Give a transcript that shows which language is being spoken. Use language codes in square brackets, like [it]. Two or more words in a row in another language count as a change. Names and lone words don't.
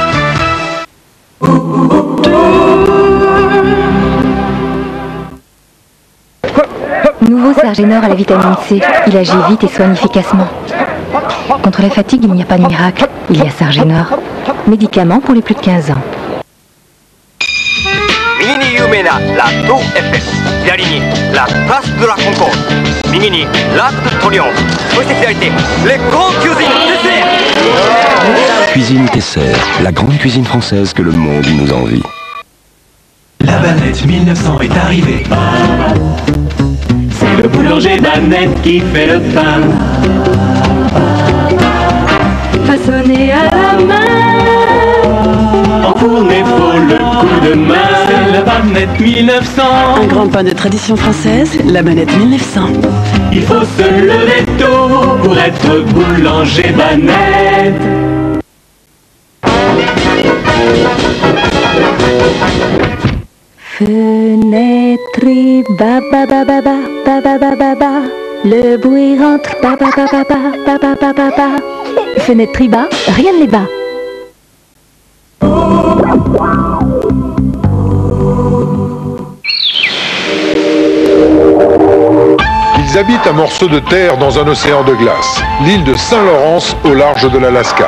[fr] Nouveau Sergenor à la vitamine C. Il agit vite et soigne efficacement. Contre la fatigue, il n'y a pas de miracle. Il y a Sergenor. Médicament pour les plus de 15 ans. [ja] 右に有名なラッド FS、 左にラ・プラスドラコンコード、右にラッドトリオン、そして左手レコンキュージンテッセー。 [fr] Cuisine Tesser, la grande cuisine française que le monde nous envie. La Banette 1900 est arrivée. C'est le boulanger Banette qui fait le pain. Façonné à la main, enfourné faut le coup de main. C'est la Banette 1900. Un grand pain de tradition française, la Banette 1900. Il faut se lever tôt pour être boulanger Banette. Fenêtre, ba ba ba ba ba ba ba ba ba ba. Le bruit rentre, ba ba ba ba ba ba ba ba ba ba. Fenêtre bas, rien ne les bat. Ils habitent un morceau de terre dans un océan de glace, l'île de Saint-Laurence au large de l'Alaska.